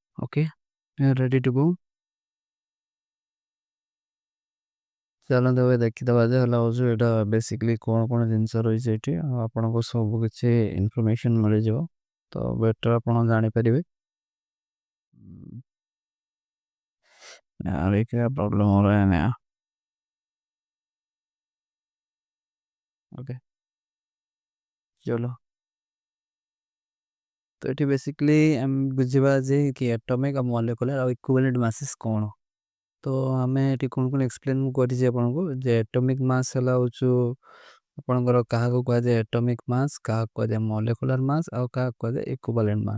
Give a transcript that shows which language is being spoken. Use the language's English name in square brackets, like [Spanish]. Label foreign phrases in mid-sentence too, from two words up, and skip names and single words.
[English] Okay, ready to go. [Odia] ଚାଲନ୍ତୁ ଏବେ ଦେଖିଦେବା ଯେ ହେଲା ହେଉଛି ଏଇଟା ବେସିକଲି କ'ଣ କ'ଣ ଜିନିଷ ରହିଛି ଏଠି, ଆଉ ଆପଣଙ୍କୁ ସବୁ କିଛି ଇନଫର୍ମେସନ୍ ମିଳିଯିବ, ତ ବେଟର୍ ଆପଣ ଜାଣିପାରିବେ। [Hindi] यार ये क्या प्रॉब्लम हो रहा है नया। ओके, चलो। [Odia] तो ଏଠି ବେସିକଲି ଆମେ ବୁଝିବା ଯେ କି ଆଟମିକ୍ ଆଉ ମଲିକୁଲାର ଆଉ [English] equivalent masses [Odia] କ'ଣ। ତ ଆମେ ଏଠି କ'ଣ କ'ଣ ଏକ୍ସପ୍ଲେନ୍ ମୁଁ କରିଛି ଆପଣଙ୍କୁ ଯେ [English] atomic mass [Odia] ହେଲା ହେଉଛି ଆପଣଙ୍କର କାହାକୁ କୁହାଯାଏ [English] atomic mass, [Odia] କାହାକୁ କୁହାଯାଏ [English] molecular mass, [Odia] ଆଉ କାହାକୁ କୁହାଯାଏ [English] equivalent mass.